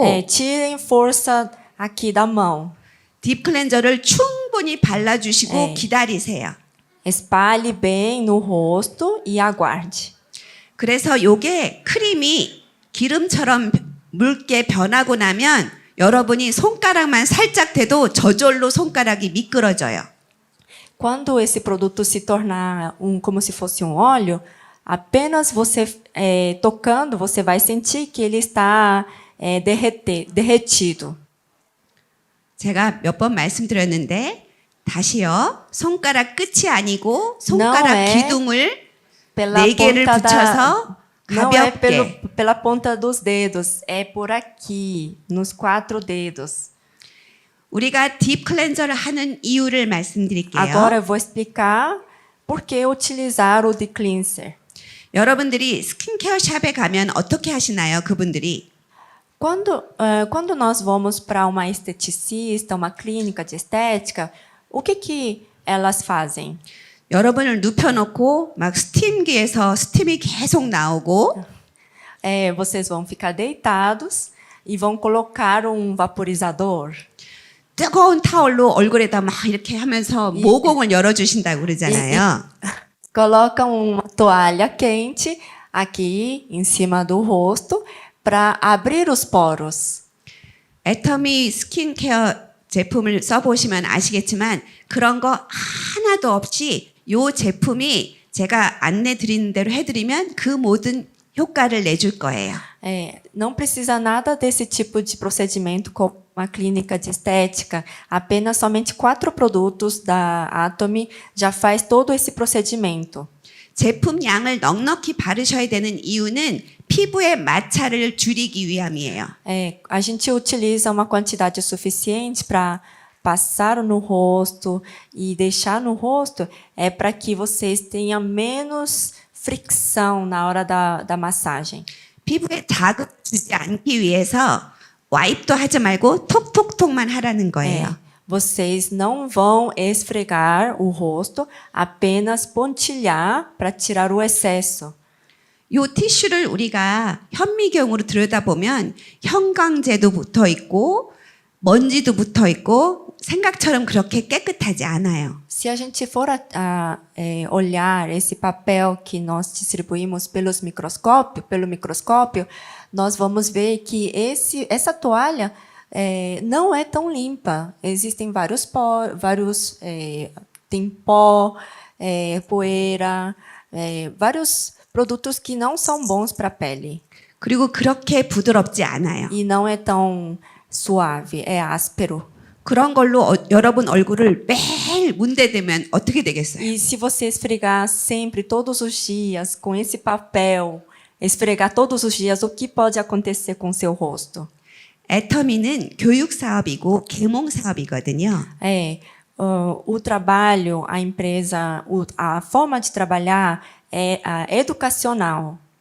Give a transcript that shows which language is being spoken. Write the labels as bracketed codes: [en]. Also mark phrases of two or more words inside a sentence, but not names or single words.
[pt] Tirem força aqui da mão. [ko] 딥 클렌저를 충분히 발라주시고 기다리세요. [pt] Espalhe bem no rosto e aguarde. [ko] 그래서 요게 크림이 기름처럼 묽게 변하고 나면 여러분이 손가락만 살짝 대도 저절로 손가락이 미끄러져요. [pt] Quando esse produto se tornar como se fosse um óleo, apenas você tocando, você vai sentir que ele está derretido. [ko] 제가 몇 번 말씀드렸는데 다시요. 손가락 끝이 아니고 손가락 [pt] Não é [ko] 기둥을 [pt] Pela [ko] 네 개를 [pt] ponta [ko] 붙여서 [pt] Não é [ko] 가볍게 [pt] pela ponta dos dedos, é por aqui, nos 4 dedos. [ko] 우리가 딥 클렌저를 하는 이유를 말씀드릴게요. [pt] Agora eu vou explicar por que utilizar o deep cleanser. [ko] 여러분들이 스킨케어 샵에 가면 어떻게 하시나요? 그분들이 [pt] Quando nós vamos para uma esteticista, uma clínica de estética, o que elas fazem? [ko] 여러분을 눕혀놓고 막 스팀기에서 스팀이 계속 나오고 [pt] Vocês vão ficar deitados e vão colocar um vaporizador. [ko] 뜨거운 타올로 얼굴에다 막 이렇게 하면서 모공을 열어주신다고 그러잖아요. [pt] Colocam uma toalha quente aqui em cima do rosto para abrir os poros. [ko] 애터미 스킨케어 제품을 써보시면 아시겠지만 그런 거 하나도 없이 이 제품이 제가 안내 드리는 대로 해드리면 그 모든 효과를 내줄 거예요. [pt] Não precisa nada desse tipo de procedimento como uma clínica de estética. Apenas somente 4 produtos da Atomy já faz todo esse procedimento. [ko] 제품 양을 넉넉히 바르셔야 되는 이유는 피부의 마찰을 줄이기 위함이에요. [pt] A gente utiliza uma quantidade suficiente para passar no rosto e deixar no rosto para que vocês tenham menos fricção na hora da massagem. [ko] 피부에 자극 주지 않기 위해서 와입도 하지 말고 톡톡톡만 하라는 거예요. [pt] Vocês não vão esfregar o rosto, apenas pontilhar para tirar o excesso. [ko] 요 티슈를 우리가 현미경으로 들여다보면 형광제도 붙어 있고 먼지도 붙어 있고 생각처럼 그렇게 깨끗하지 않아요. [pt] Se a gente for olhar esse papel que nós distribuímos pelo microscópio, nós vamos ver que essa toalha não é tão limpa. Existem tem pó, poeira, vários produtos que não são bons para a pele. [ko] 그리고 그렇게 부드럽지 않아요. [pt] E não é tão suave, é áspero. [ko] 그런 걸로 여러분 얼굴을 매일 문대대면 어떻게 되겠어요? [pt] E se você esfregar sempre, todos os dias, com esse papel, esfregar todos os dias, o que pode acontecer com o seu rosto? [ko] 애터미는 교육 사업이고 계몽 사업이거든요. [pt] O trabalho, a empresa, a forma de trabalhar é educacional.